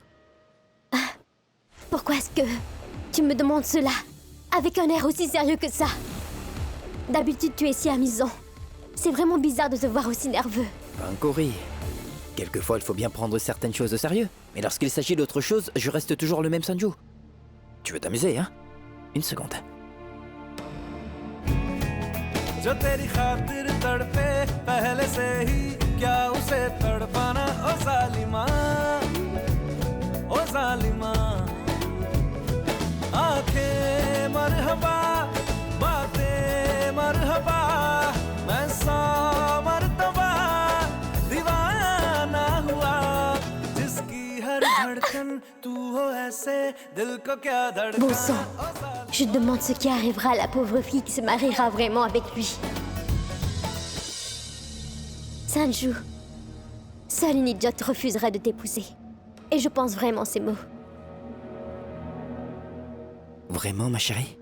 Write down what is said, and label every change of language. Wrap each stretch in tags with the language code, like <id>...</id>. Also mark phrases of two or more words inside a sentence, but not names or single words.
<fr>Pourquoi est-ce que tu me demandes cela avec un air aussi sérieux que ça? D'habitude, tu es si amusant. C'est vraiment bizarre de te voir aussi nerveux. Pankuri, quelquefois il faut bien prendre certaines choses au sérieux. Mais lorsqu'il s'agit d'autre chose, je reste toujours le même Sanju. Tu veux t'amuser, hein? Une seconde.</fr> <hi>जो तेरी खातिर तड़पे पहले से ही क्या उसे तड़पाना ओ जालिमा आंखें मरहबा बातें मरहबा मैं सौ मर्तबा दीवाना हुआ जिसकी हर धड़कन तू हो ऐसे दिल को क्या धड़का</hi> <fr>Bon sang, je demande ce qui arrivera à la pauvre fille qui se mariera vraiment avec lui. Sanju, seule une idiote refuserait de t'épouser. Et je pense vraiment ces mots. Vraiment, ma chérie?</fr>